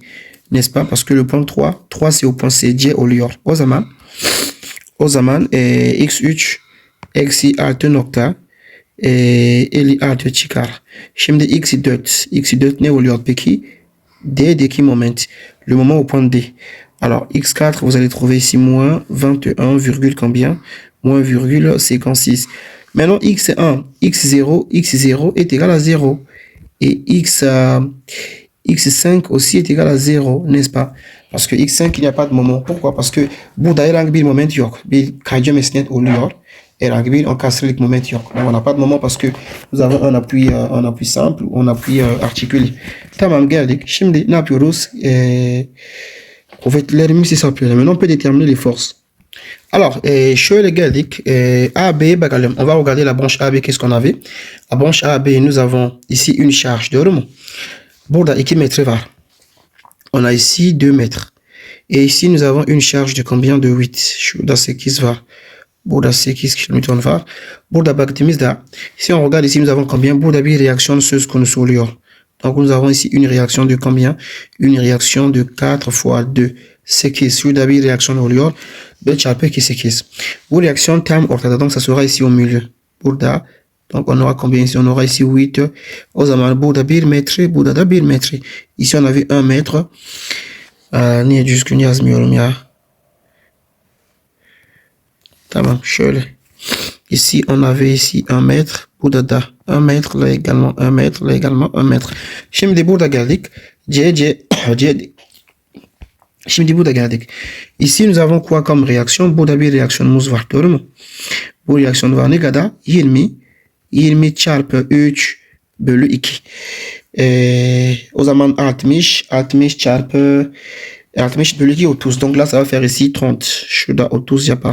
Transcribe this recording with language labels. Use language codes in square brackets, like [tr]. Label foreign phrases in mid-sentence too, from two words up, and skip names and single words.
[fr] N'est-ce pas? Parce que le point 3 c'est au point C. [tr] C oluyor. O zaman x3 eksi 6 56 çıkar. Şimdi x4 ne oluyor peki? D'deki moment. [fr] Le moment au point D. Alors, x4, vous allez trouver ici moins 21, combien? Moins virgule 56. Maintenant, x1, x0 est égal à 0. Et x5 aussi est égal à 0, n'est-ce pas? Parce que x5, il n'y a pas de moment. Pourquoi? Parce que [tr] burada herhangi bir moment yok. Bir kayca mesnet oluyor. Herhangi bir enkasırlık moment yok. [fr] Donc, on n'a pas de moment parce que nous avons un appui simple, un appui articulé. [tr] Tamam, geldik. Şimdi ne yapıyoruz? Kuvvetlerimizi hesaplıyoruz. [fr] Maintenant, on peut déterminer les forces. Alors, [tr] şöyle geldik. A, B, bakalım. [fr] On va regarder la branche A, B, qu'est-ce qu'on avait? La branche A, B, nous avons ici une charge. [tr] Doğru mu? Burada 2 metre var. [fr] On a ici 2 mètres. Et ici, nous avons une charge de combien? De 8. [tr] Şurada 8 var. Burada 8 kilonewton var. Burada baktığımızda, [fr] si on regarde ici, nous avons combien? [tr] Burada bir reaksiyon söz konusu oluyor. [fr] Donc, nous avons ici une réaction de combien? Une réaction de 4 fois 2. 8. [tr] Şurada bir reaksiyon oluyor. 4 çarpı 2, 8. Bu reaksiyon tam ortada. [fr] Donc, ça sera ici au milieu. [tr] Burada. [fr] Donc, on aura combien ici? On aura ici 8. [tr] O zaman burada 1 metre. Burada da 1 metre. [fr] Ici, on avait 1 metre. [tr] Niye düzgün yazmıyorum ya? Tamam, şöyle. [fr] Ici, on avait ici 1 metre. [tr] Burada da 1 metre. [fr] Là également 1 metre. Là également 1 metre. [tr] Şimdi burada geldik. Şimdi burada geldik. [fr] Ici, nous avons quoi comme réaction? [tr] Burada bir reaksiyonumuz var. Doğru mu? Bu reaksiyon var ne kadar? 20 çarpı 3 bölü 2. O zaman 60 çarpı 60 bölü 2, 30. [fr] Donc là, ça va faire ici 30. [tr] Şurada 30 yapar.